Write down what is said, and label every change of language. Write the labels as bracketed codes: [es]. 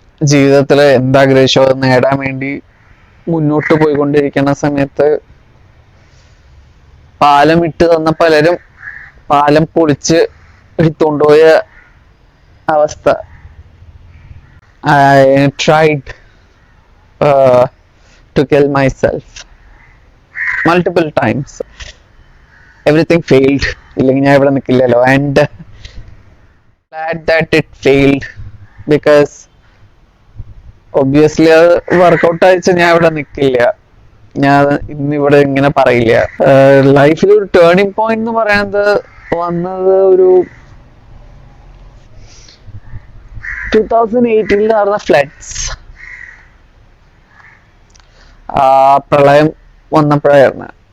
[ml] ജീവിതത്തില് എന്താഗ്രഹിച്ചോ അത് നേടാൻ വേണ്ടി മുന്നോട്ട് പോയിക്കൊണ്ടിരിക്കുന്ന സമയത്ത് പാലം ഇട്ട് തന്ന പലരും പാലം പൊളിച്ച് എടുത്തുകൊണ്ടുപോയ അവസ്ഥ. [en] I tried to kill myself multiple times. Everything failed. [ml] ഇല്ലെങ്കിൽ ഞാൻ ഇവിടെ നിൽക്കില്ലല്ലോ. [en] And glad that it failed because obviously [ml] അത് വർക്കൗട്ട് അയച്ച ഞാൻ ഇവിടെ നിൽക്കില്ല. ഞാൻ ഇന്നിവിടെ ഇങ്ങനെ പറയില്ല. ലൈഫിൽ ഒരു ടേണിംഗ് പോയിന്റ് എന്ന് പറയുന്നത് വന്നത് ഒരു 2018 നടന്ന ഫ്ലഡ്സ്, പ്രളയം വന്നപ്പോഴായിരുന്നു.